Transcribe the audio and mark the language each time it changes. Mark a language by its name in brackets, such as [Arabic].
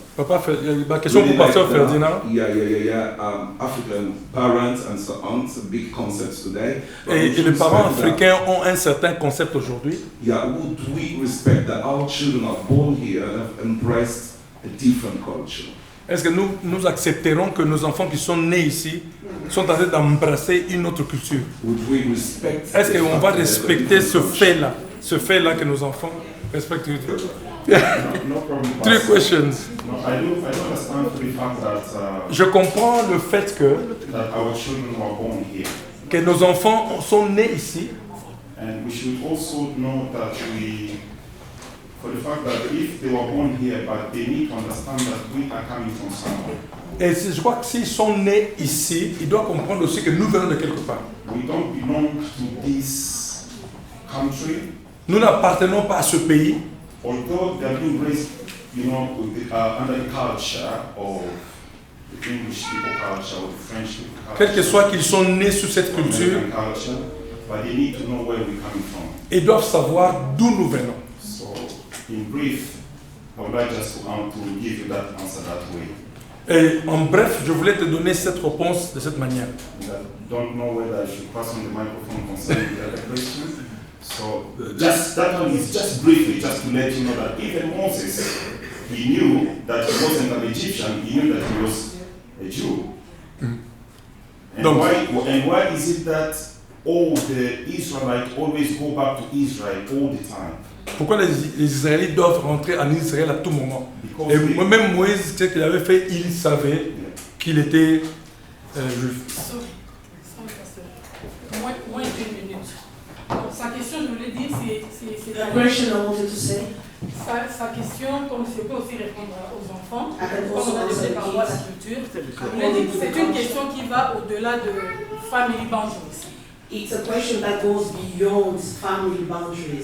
[French] Papa, ma question pour Pasteur Ferdinand. [English] Yeah. African parents and so on, it's a big concept today. [French] Et les parents africains ont un certain concept aujourd'hui. [English] Yeah, would we respect that our children are born here and have embraced a different culture? [French] Est-ce que nous accepterons que nos enfants qui sont nés ici sont en train d'embrasser une autre culture? [English] Would we respect? [French] Est-ce qu'on va respecter ce fait-là que nos enfants respectent? [English] No problem. Three questions. No, I do understand the fact that, [French] Je comprends le fait [English] that our children were born here. [French] que nos enfants sont nés ici. [English] And we should also know that for the fact that if they were born here, but they need to understand that we are coming from somewhere. [French] Et je crois que s'ils sont nés ici, ils doivent comprendre aussi que nous venons de quelque part. [English] We don't belong to this country, [French] Nous n'appartenons pas à ce pays, [English] although they are being raised, with under the culture of the English people culture or the French people culture. [French] quel que soit qu'ils sont nés sous cette culture, [English] American culture, but they need to know where we're coming from. [French] ils doivent savoir d'où nous venons. [English] So, in brief, I would like just to give you that answer that way. [French] Et en bref, je voulais te donner cette réponse de cette manière. [English] I don't know whether I should pass on the microphone concerning the other question. So just that one is just briefly, just to let you know that even Moses, he knew that he wasn't an Egyptian, he knew that he was a Jew. And why is it that all the Israelites always go back to Israel all the time? [French] Pourquoi les Israélites doivent rentrer en Israël à tout moment? Et même Moïse, ce qu'il avait fait, il savait qu'il était juif. Moins d'une minute. Donc, sa question, je voulais dire, c'est [English] The question I wanted to say, [French] sa question, comme je peux aussi répondre aux enfants, [English] I can [French] comme [English] also [French] on a [English] answer [French] développé par rapport à la [English] kids. [French] culture, je voulais dire que c'est une question qui va au-delà de [English] family boundaries. It's a question that goes beyond family boundaries.